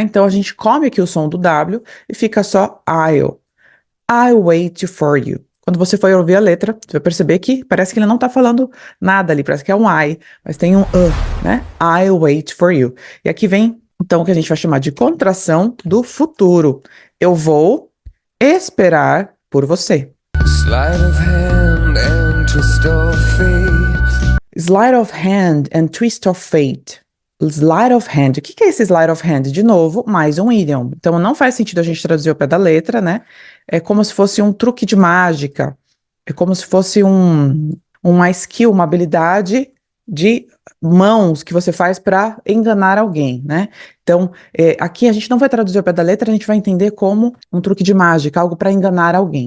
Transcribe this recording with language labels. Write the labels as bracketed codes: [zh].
[pt] Então a gente come aqui o som do W e fica só [en] I'll. I wait for you. [pt] Quando você for ouvir a letra, você vai perceber que parece que ele não tá falando nada ali, parece que é um I, mas tem um né? [en] I'll wait for you. [pt] E aqui vem, então, o que a gente vai chamar de contração do futuro. Eu vou esperar por você. [en] Sleight of hand and twist of fate. Sleight of hand and twist of fate. Sleight of hand. [pt] O que é esse sleight of hand? De novo, mais um idiom. Então, não faz sentido a gente traduzir ao pé da letra, né? É como se fosse um truque de mágica. É como se fosse uma skill, uma habilidade de mãos que você faz para enganar alguém, né? Então, aqui a gente não vai traduzir ao pé da letra, a gente vai entender como um truque de mágica, algo para enganar alguém.